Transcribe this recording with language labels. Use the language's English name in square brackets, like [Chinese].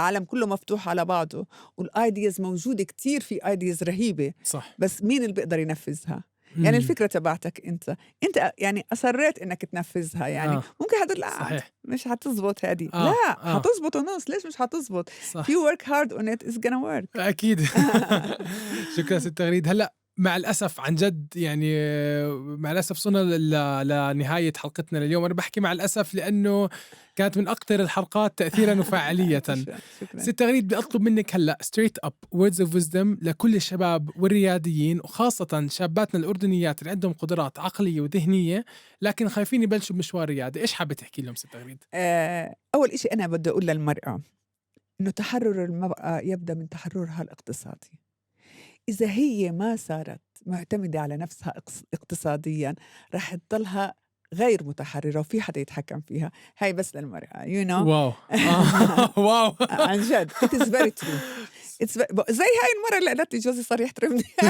[Arabic] العالم كله مفتوح على بعضه والآيديز موجودة كتير، في آيديز رهيبة. صح. بس مين اللي بيقدر ينفذها؟ يعني الفكرة تبعتك أنت يعني أصريت إنك تنفذها يعني ممكن حتقول لا مش حتزبط هذه. لا حتزبط ونص. ليش مش حتزبط؟ [English] If you work hard on it it's gonna work. [Arabic] أكيد. شكرا ست تغريد. هلأ مع الأسف عن جد يعني مع الأسف صرنا لنهاية حلقتنا لليوم. أنا بحكي مع الأسف لأنه كانت من أكثر الحلقات تأثيراً وفاعلية. ست تغريد بدي أطلب منك هلأ [English] straight up words of wisdom [Arabic] لكل الشباب والرياديين وخاصة شاباتنا الأردنيات اللي عندهم قدرات عقلية وذهنية لكن خايفين يبلشوا بمشوار ريادي. إيش حابة تحكي لهم ست تغريد؟ أول إشي أنا بدي أقول للمرأة إنه تحرر المرأة يبدأ من تحررها الاقتصادي. إذا هي ما صارت معتمدة على نفسها اقتصادياً رح تضلها غير متحررة وفي حدا يتحكم فيها. هاي بس للمرأة واو. واو. عن جد [English] it is very true. [Arabic] زي هاي المرة اللي قالت لي جوزي صار يحترمني.